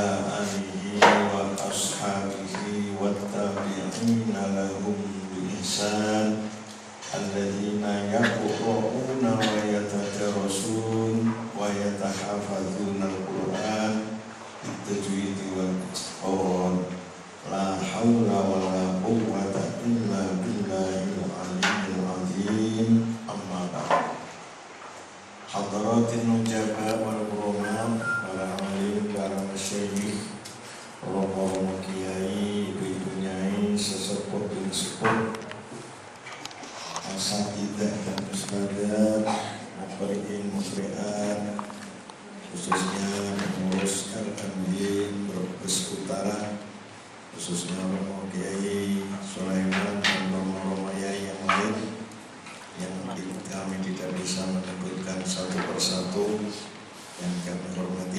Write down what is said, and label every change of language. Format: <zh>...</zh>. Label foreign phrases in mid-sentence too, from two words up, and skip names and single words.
<ar>آله وأصحابه والتابعين لهم بإحسان الذين يقرؤون ويتدارسون ويتحفظون القرآن بالتجويد والإتقان لا حول ولا قوة إلا بالله العلي العظيم. أما بعد. حضرات النجباء والكرماء,</ar> <id>para alim, para masyayikh, para kiai, ibu nyai, sesepuh dan sepuh, asatidzah dan ustadzah,</id> <ar>مقرئين مسرعات,</ar> <id>khususnya pengurus RMJ Brebes Utara, khususnya Romo Kiai Sulaiman dan Romo Yai yang lain yang kami tidak bisa menyebutkan satu persatu yang kami hormati.</id>